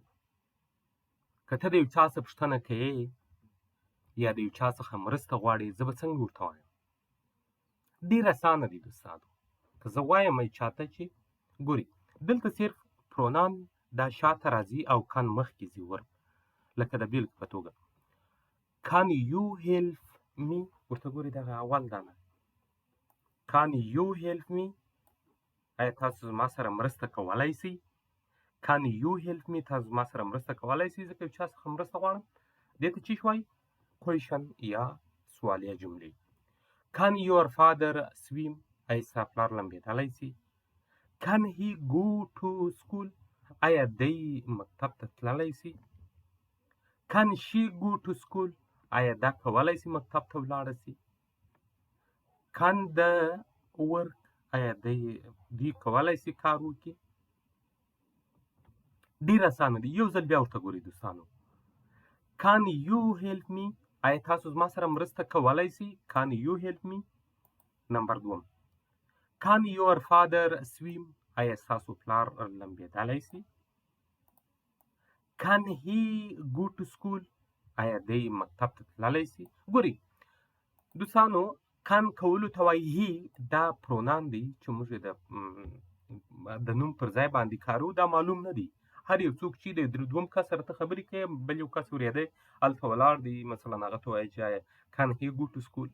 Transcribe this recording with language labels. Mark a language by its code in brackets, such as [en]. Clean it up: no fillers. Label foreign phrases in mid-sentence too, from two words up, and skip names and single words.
[ps] که ته د یو چا څه پوښتنه کوې یا د یو چا څخه مرسته غواړې، زه به څنګه ورته وایم؟ ډېر اسانه دی دوستانو. که زه وایم چاته چې ګوري دلته صرف پرونان دا شاته راځي او کن مخکې ځي ورب. لکه د بیلګې په توګه [en] Can you help me؟ [ps] ورته ګوري دغه اول دانه [en] Can you help me؟ [ps] آیا تاسو زما سره مرسته کولی سئ؟ [en] Can you help me؟ [ps] تاسو ما سره مرسته کولی شئ. ځکه یو چا څخه مرسته غواړم دې ته څه وایي؟ کویشن یا سوالیه جملې. [en] Can your father swim؟ [ps] آیا ستا پلار لمبېدلی شي؟ [en] Can he go to school؟ [ps] آیا دی مکتب ته تللی شي؟ [en] Can she go to school؟ [ps] آیا دا کولی شي مکتب ته ولاړه شي؟ [en] Can the work؟ [ps] آیا دوی کولی شي کار وکړي؟ ډېر اسانه دی. یو ځل بیا ورته ګورئ دوستانو. [en] Can you help me؟ [ps] آیا تاسو زما سره مرسته کولی شئ؟ [en] Can you help me؟ [ps] نمبر دوم. [en] Can your father swim؟ [ps] آیا ستاسو پلار لمبېدلی شي؟ [en] Can he go to school؟ [ps] آیا دی مکتب ته تللی شي؟ ګورئ دوستانو، کان کولو ته وایي هی، دا پرونان دی چې موږ د نوم پر ځای باندې کاروو. دا معلوم نه دی. هر یو څوک چې د دوم کس سره ته خبرې کوي، بل یو کس ورېدی هلته ولاړ دی، مثلا هغه ته وایي چې [en] can he go to school?